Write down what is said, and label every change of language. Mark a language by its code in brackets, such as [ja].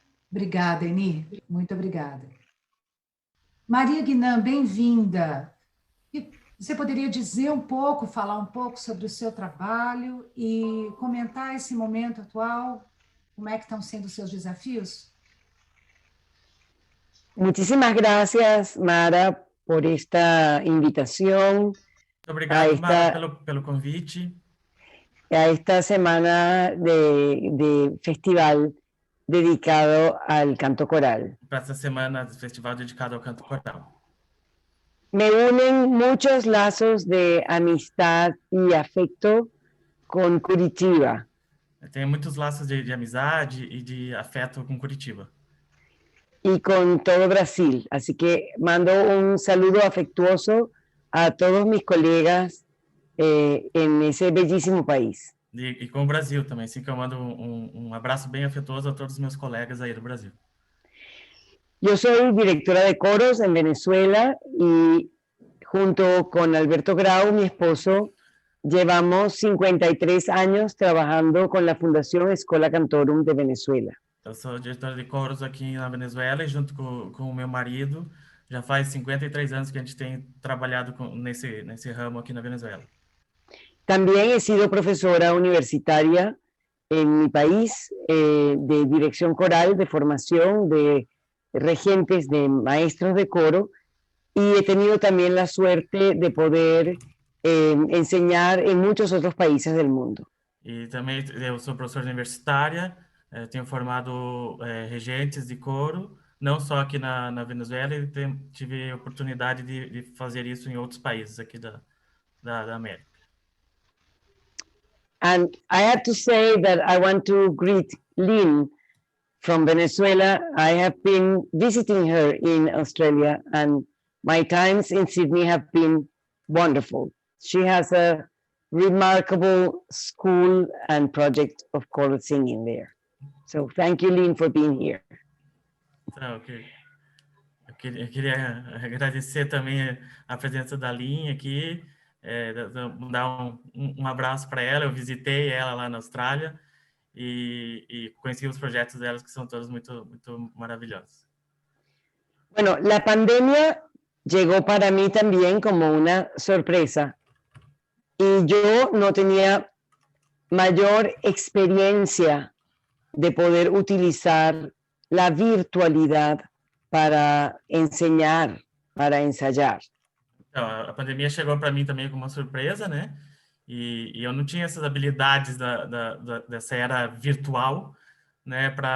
[pt] Obrigada, Eni. Muito obrigada. Maria Guinam, bem-vinda. Você poderia dizer um pouco, falar um pouco sobre o seu trabalho e comentar esse momento atual? Como é que estão sendo os seus desafios? [es] Muchísimas gracias, Mara, por esta invitación [pt] Obrigado, Mara, pelo convite. [es] a esta semana de festival dedicado al canto coral. [pt] Para essa semana do festival dedicado ao canto coral. [es] Me unen muchos lazos de amistad y afecto con Curitiba. [pt] Tenho muitos laços de amizade e de afeto com Curitiba. [es] Y con todo Brasil. Así que mando un saludo afectuoso a todos mis colegas en ese bellísimo país. [pt] E com o Brasil também, assim que eu mando um abraço bem afetuoso a todos os meus colegas aí do Brasil. [es] Yo soy directora de coros en Venezuela y junto con Alberto Grau, mi esposo, llevamos 53 años trabajando con la Fundación Escola Cantorum de Venezuela. [pt] Eu sou diretora de coros aqui na Venezuela e junto com o meu marido, já faz 53 anos que a gente tem trabalhado nesse ramo aqui na Venezuela. [es] También he sido profesora universitaria en mi país de dirección coral, de formación de regentes, de maestros de coro, y he tenido también la suerte de poder enseñar en muchos otros países del mundo. [pt] E também eu sou professora universitária, tenho formado regentes de coro, não só aqui na Venezuela, e tive a oportunidade de fazer isso em outros países aqui da América. [en] And I have to say that I want to greet Lynn from Venezuela. I have been visiting her in Australia, and my times in Sydney have been wonderful. She has a remarkable school and project of choral singing there. So thank you, Lynn, for being here. [pt] Então, eu queria agradecer também a presença da Lynn aqui, dar um abraço para ela. Eu visitei ela lá na Austrália e conheci os projetos delas, que são todos muito, muito maravilhosos. [es] Bueno, la pandemia llegó para mí también como una sorpresa y yo no tenía mayor experiencia de poder utilizar la virtualidad para enseñar, para ensayar. [pt] Então, a pandemia chegou para mim também como uma surpresa, né? E eu não tinha essas habilidades dessa era virtual, né?